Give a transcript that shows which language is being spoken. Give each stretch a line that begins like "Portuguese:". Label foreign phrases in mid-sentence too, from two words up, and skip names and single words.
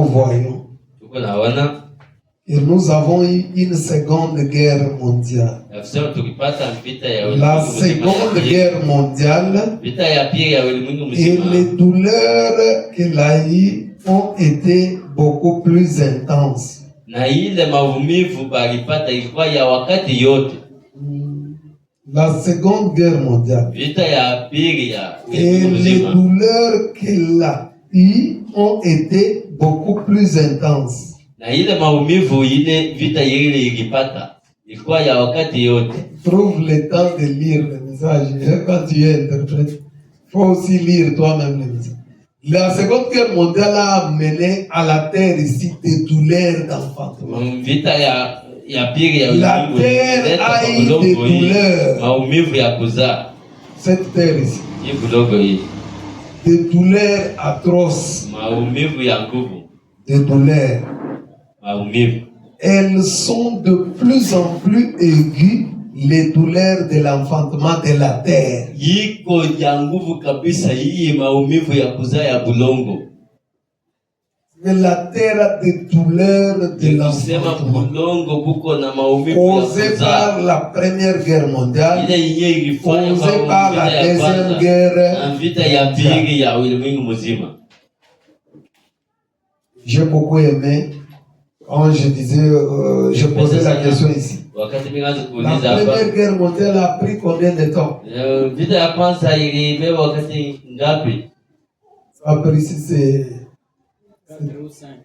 French: voyons que nous avons eu une seconde guerre mondiale. La seconde guerre mondiale et les douleurs qu'elle a eues ont été beaucoup plus intenses.
Swahili: Na ile maumivu balipata ilikuwa ya wakati yote.
French: La seconde guerre mondiale.
Swahili: Vita ya pili ya
French: et les douleurs qu'elle a eues ont été beaucoup plus intenses.
Swahili: Na ile maumivu ile vita ile ilipata ilikuwa ya wakati yote.
French: Trouve le temps de lire le message. Quand tu es interprète, faut aussi lire toi-même le message. La seconde guerre mondiale a amené à la terre ici des douleurs d'enfantement. La terre a eu des douleurs. Cette terre ici. Des douleurs atroces. Des douleurs. Elles sont de plus en plus aiguës. Les douleurs de l'enfantement de la terre.
Swahili: Yiko ya nguvu kabisa hii maumivu ya kuzaa ya bulongo.
French: Mais la terre a des douleurs de l'enfantement.
Swahili: Bulongo buko na maumivu
French: causées par la première guerre mondiale. Causées par la deuxième guerre.
Swahili: Vita ya pili ya ulimwengu mzima.
French: J'ai beaucoup aimé quand je disais, je posais la question ici. La première guerre mondiale a pris combien de temps? Ça a pris ici, c'est 4 ou 5.